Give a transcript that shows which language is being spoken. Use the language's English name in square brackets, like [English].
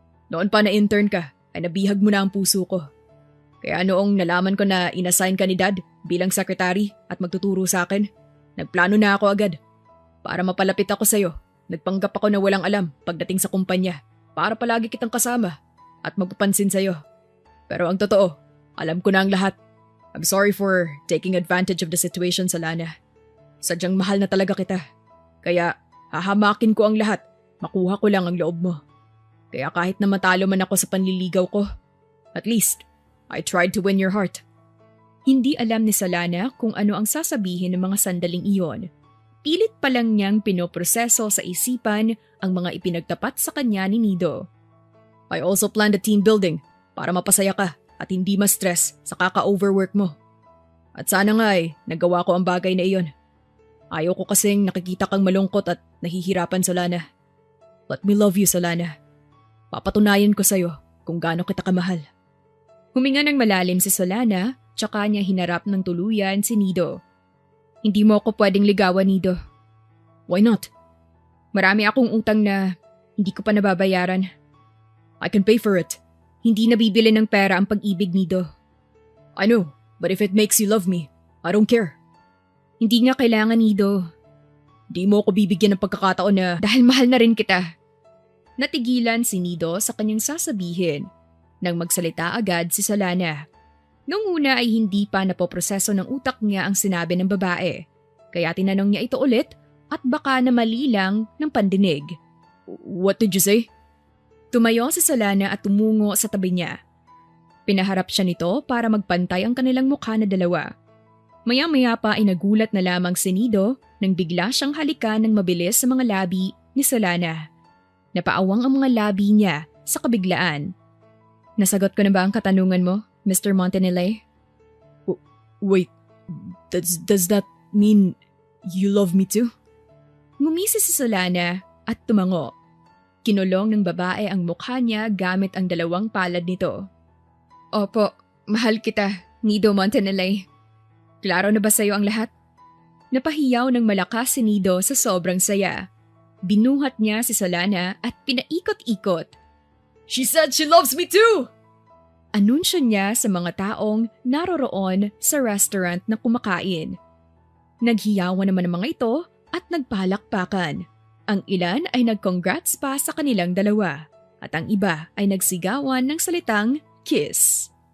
[Filipino] Noon pa na intern ka, ay nabihag mo na ang puso ko. Kaya noong nalaman ko na inassign ka ni Dad bilang secretary at magtuturo sa akin, nagplano na ako agad. Para mapalapit ako sa'yo, nagpanggap ako na walang alam pagdating sa kumpanya para palagi kitang kasama at magpapansin sa'yo. Pero ang totoo, alam ko na ang lahat. [English] I'm sorry for taking advantage of the situation, Solana. [Filipino] Sadyang mahal na talaga kita. Kaya hahamakin ko ang lahat, makuha ko lang ang loob mo. Kaya kahit na matalo man ako sa panliligaw ko, at least, [English] I tried to win your heart. [Filipino] Hindi alam ni Solana kung ano ang sasabihin ng mga sandaling iyon. Pilit pa lang niyang pinoproseso sa isipan ang mga ipinagtapat sa kanya ni Nido. [English] I also planned a team building [Filipino] para mapasaya ka at hindi ma-stress sa kaka-overwork mo. At sana nga nagawa ko ang bagay na iyon. Ayaw ko kasing nakikita kang malungkot at nahihirapan, Solana. [English] Let me love you, [Filipino] Solana. Papatunayan ko sa'yo kung gaano kita kamahal. Huminga ng malalim si Solana, tsaka niya hinarap ng tuluyan si Nido. Hindi mo ako pwedeng ligawan, Nido. [English] Why not? [Filipino] Marami akong utang na hindi ko pa nababayaran. [English] I can pay for it. [Filipino] Hindi nabibili ng pera ang pag-ibig, Nido. [English] I know, but if it makes you love me, I don't care. [Filipino] Hindi nga kailangan, Nido. Di mo ako bibigyan ng pagkakataon na… Dahil mahal na rin kita. Natigilan si Nido sa kanyang sasabihin nang magsalita agad si Solana. Noong una ay hindi pa napoproseso ng utak niya ang sinabi ng babae, kaya tinanong niya ito ulit at baka na mali lang ng pandinig. [English] What did you say? [Filipino] Tumayo si Solana at tumungo sa tabi niya. Pinaharap siya nito para magpantay ang kanilang mukha na dalawa. Maya-maya pa ay nagulat na lamang si Nido nang bigla siyang halikan ng mabilis sa mga labi ni Solana. Napaawang ang mga labi niya sa kabiglaan. Nasagot ko na ba ang katanungan mo, Mr. Montanile? [English] Wait, does that mean you love me too? [Filipino] Ngumisi si Solana at tumango. Kinulong ng babae ang mukha niya gamit ang dalawang palad nito. Opo, mahal kita, Nido Montanile. Klaro na ba sa'yo ang lahat? Napahiyaw ng malakas si Nido sa sobrang saya. Binuhat niya si Solana at pinaikot-ikot. [English] She said she loves me too! [Filipino] Anunsyo niya sa mga taong naroroon sa restaurant na kumakain. Naghiyawan naman ang mga ito at nagpalakpakan. Ang ilan ay nag-congrats pa sa kanilang dalawa at ang iba ay nagsigawan ng salitang kiss.